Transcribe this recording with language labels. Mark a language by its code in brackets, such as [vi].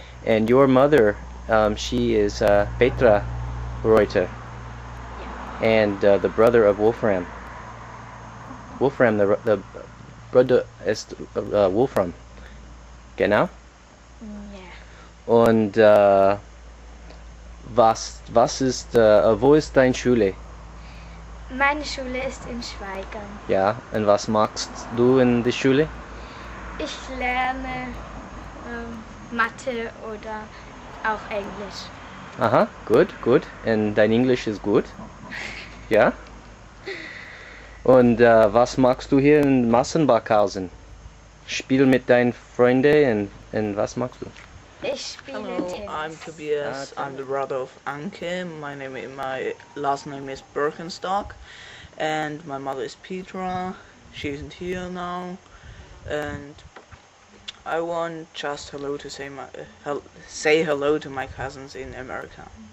[en] And your mother, she is Petra Reuter. Yeah. And the brother of Wolfram. Wolfram, the brother ist Wolfram. [de] Genau? Ja. Und was ist, wo ist deine Schule? Meine Schule ist in Schweigern. Ja, und was machst du in der Schule? Ich lerne Mathe oder auch Englisch. Aha, gut, gut. Und dein Englisch ist gut? Ja? Und was machst du hier in Massenbachhausen? Spiel mit deinen Freunden und was machst du? Ich spiele [en] Hello, [de] Tennis. [en] I'm Tobias. I'm the brother of Anke. My last name is Birkenstock, and my mother is Petra. She isn't here now, and I want just hello to say hello to my cousins in America.